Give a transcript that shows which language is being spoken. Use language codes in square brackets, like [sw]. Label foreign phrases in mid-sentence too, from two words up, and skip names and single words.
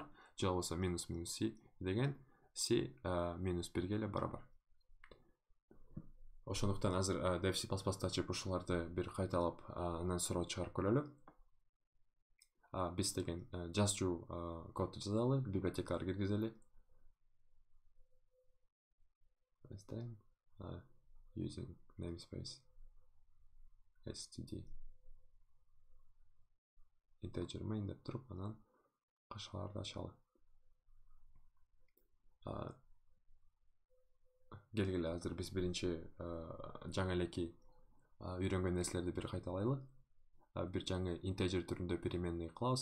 [ky] Же болбосо минус C деген C минус 1ге эле барабар. Ошондуктан азыр Dev C++'да ачып ушуларды бир кайталап анан суроо чыгарып көрөлү. Биз деген жазчу кодду жазалы, библиотекаларды киргизели. [en] Using namespace std integer main [ky] деп туруп, анан кашаларды ачалы. Келгиле, азыр биз биринчи жаңы элеки үйрөнгөн нерселерди бир кайталайлы. Бир жаңы integer түрүндө переменный кылабыз.